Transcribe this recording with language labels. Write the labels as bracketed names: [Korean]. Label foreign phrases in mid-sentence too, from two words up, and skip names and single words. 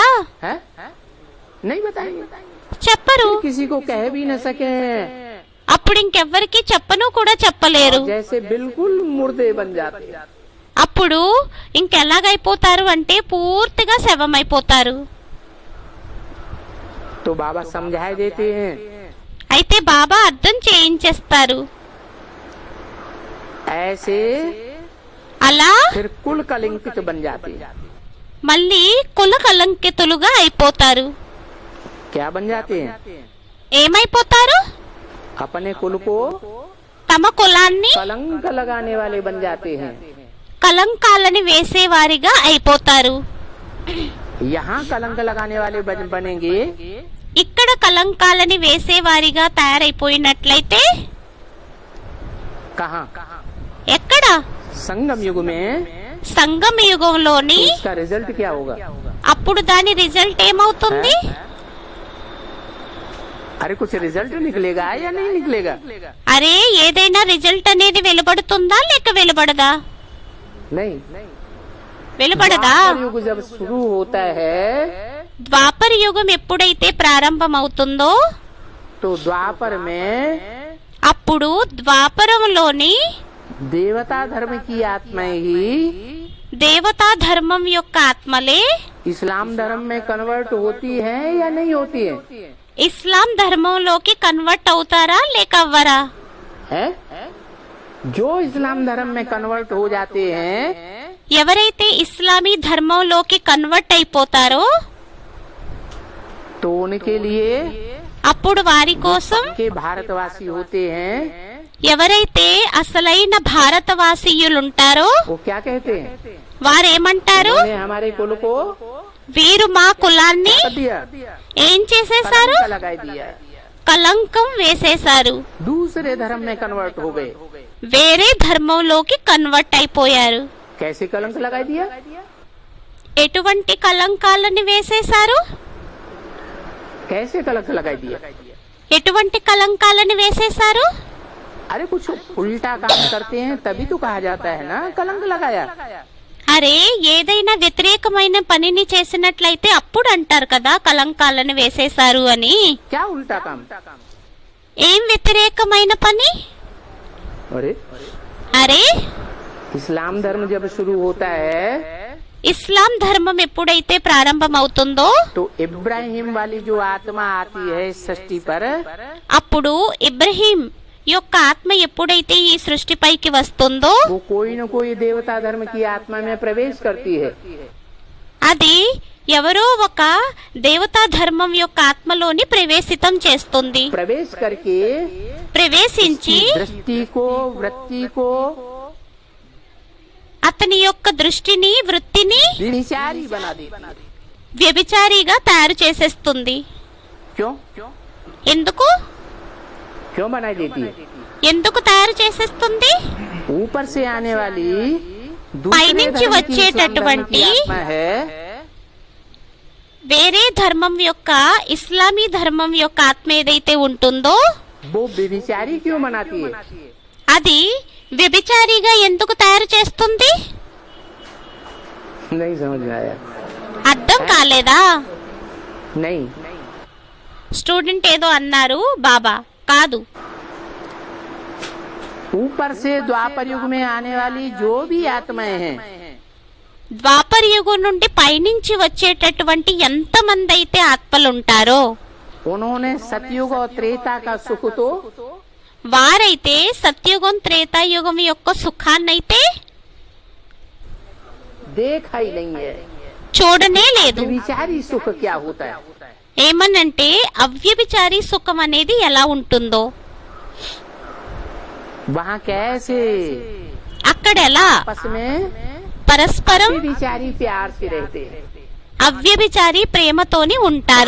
[Hindi] हैं? नहीं बताएंगे. [Telugu] చెప్పరు. [Hindi] किसी को कह भी न सके. [Telugu] అప్పుడు ఇంకెవ్వరికి చెప్పను కూడా చెప్పలేరు. [Hindi] जैसे बिल्कुल मुर्दे बन जाते हैं. [Telugu] అప్పుడు ఇంకెలాగైపోతారు అంటే పూర్తిగా శవమైపోతారు. [Hindi] तो बाबा समझाए देते हैं. [Telugu] అయితే బాబా అర్థం చేయించేస్తారు. [Hindi] ऐसे [Telugu] అలా [Hindi] फिर कुल कलंकित बन जाते हैं. [Telugu] మళ్ళీ కుల కలంకితులుగా అయిపోతారు. [Hindi] क्या बन जाते हैं. [Telugu] ఏమైపోతారు? [Hindi] अपने कुल को [Telugu] తమ కులాన్ని [Hindi] कलंक लगाने वाले बन जाते हैं. [Telugu] కలంకాలని వేసేవారిగా అయిపోతారు. [Hindi] यहाँ कलंक लगाने वाले बनेंगे. [Telugu] ఇక్కడ కలంకాలని వేసేవారిగా తయారైపోయినట్లయితే [Hindi] कहाँ. [Telugu] ఎక్కడ? [Hindi] संगम युग में [Telugu] సంగమ యుగంలోని. [Hindi] इसका रिजल्ट क्या होगा. [Telugu] అప్పుడు దాని రిజల్ట్ ఏమవుతుంది? [Hindi] अरे कुछ रिजल्ट निकलेगा या नहीं निकलेगा. [Telugu] అరే ఏదైనా రిజల్ట్ అనేది వెలువడుతుందా లేక వెలువడదా? [Hindi] नहीं. [Telugu] వెలువడదా? [Hindi] द्वापर युग जब शुरू होता है [Telugu] ద్వాపర యుగం ఎప్పుడైతే ప్రారంభమవుతుందో [Hindi] तो द्वापर में [Telugu] అప్పుడు ద్వాపరంలోని [Hindi] देवता धर्म की आत्माएं ही [Telugu] దేవతా ధర్మం యొక్క ఆత్మలే [Hindi] इस्लाम धर्म में कन्वर्ट होती हैं या नहीं होती हैं. [Telugu] ఇస్లాం ధర్మంలోకి కన్వర్ట్ అవుతారా లేక అవ్వరా? [Hindi] है? जो इस्लाम धर्म में कन्वर्ट हो जाते हैं [Telugu] ఎవరైతే ఇస్లామీ ధర్మంలోకి కన్వర్ట్ అయిపోతారో [Hindi] तो उनके लिए [Telugu] అప్పుడు వారి కోసం [Hindi] के भारतवासी होते हैं [Telugu] ఎవరైతే అసలైన భారతవాసీయులుంటారో [Hindi] वो क्या कहते हैं. [Telugu] వారేమంటారు? [Hindi] उन्होंने हमारे कुल को [Telugu] వీరు మా కులాన్ని [Hindi] कर दिया, [Telugu] ఏం చేసేశారు? [Hindi] कलंक लगा दिया, [Telugu] కలంకం వేసేశారు. [Hindi] दूसरे धर्म में कन्वर्ट हो गए. [Telugu] వేరే ధర్మంలోకి కన్వర్ట్ అయిపోయారు. [Hindi] कैसे कलंक लगा दिया? [Telugu] ఎటువంటి కలంకాలని వేసేశారు? [Hindi] कैसे कलंक लगा दिया? [Telugu] ఎటువంటి కలంకాలని వేసేశారు? [Hindi] अरे कुछ उल्टा काम करते हैं तभी तो कहा जाता है ना कलंक लगाया। [Telugu] అరే ఏదైనా వ్యతిరేకమైన పనిని చేసినట్లయితే అప్పుడు అంటారు కదా కలంకాలను వేసేశారు అని. [Hindi] क्या उल्टा काम? [Telugu] ఏం వ్యతిరేకమైన పని? [Hindi] अरे [Telugu] అరే [Hindi] इस्लाम धर्म जब शुरू होता है [Telugu] ఇస్లాం ధర్మం ఎప్పుడైతే ప్రారంభమవుతుందో [Hindi] तो इब्राहिम वाली जो आत्मा आती है इस सृष्टि पर, [Telugu] అప్పుడు ఇబ్రహీం యొక్క ఆత్మ ఎప్పుడైతే ఈ సృష్టిపైకి వస్తుందో [Hindi] वो कोई न कोई देवता धर्म की आत्मा में प्रवेश करती है। [Telugu] అది ఎవరో ఒక దేవతా ధర్మం యొక్క ఆత్మలోని ప్రవేశితం చేస్తుంది. [Hindi] प्रवेश करके [Telugu] ప్రవేశించి [Hindi] दृष्टि को वृत्ति को [Telugu] అతని యొక్క దృష్టిని వృత్తిని [Hindi] विचारी बना देती है। [Telugu] వ్యభిచారిగా తయారు చేసేస్తుంది. [Hindi] क्यों? [Telugu] ఎందుకు [Hindi] क्यों बना देती है? [Telugu] ఎందుకు తయారు చేసేస్తుంది? [Hindi] ऊपर से आने वाली [Telugu] పైనుంచి వచ్చేటటువంటి [Hindi] आत्मा है, [Telugu] వేరే ధర్మం యొక్క ఇస్లామీ ధర్మం యొక్క ఆత్మ ఏదైతే ఉంటుందో [Hindi] वो व्यभिचारी क्यों बनाती है? [Telugu] అది వ్యభిచారిగా ఎందుకు తయారు చేస్తుంది? [Hindi] नहीं समझ में आया? [Telugu] అర్థం కాలేదా? [Hindi] नहीं। [Telugu] స్టూడెంట్ ఏదో అన్నారు బాబా కాదు. [Hindi] ऊपर से द्वापर युग में आने वाली जो भी आत्माएं हैं, [Telugu] ద్వాపర యుగం నుండి పైనుంచి వచ్చేటటువంటి ఎంతమంది అయితే ఆత్మలుంటారో [Hindi] उन्होंने सतयुग और त्रेता का सुख तो [Telugu] వారైతే సత్యుగం త్రేతాయుగం యొక్క సుఖాన్నైతే [Hindi] देखा ही नहीं है। [Telugu] చూడనే లేదు. [Hindi] व्यभिचारी सुख क्या होता है? [Telugu] ఏమనంటే అవ్యభిచారి సుఖం అనేది ఎలా ఉంటుందో [Hindi] वहाँ कैसे [Telugu] అక్కడ ఎలా [Hindi] आपस में [Telugu] పరస్పరం [Hindi] व्यभिचारी प्यार से रहते हैं। [Telugu] అవ్యభిచారి ప్రేమతోని ఉంటారు.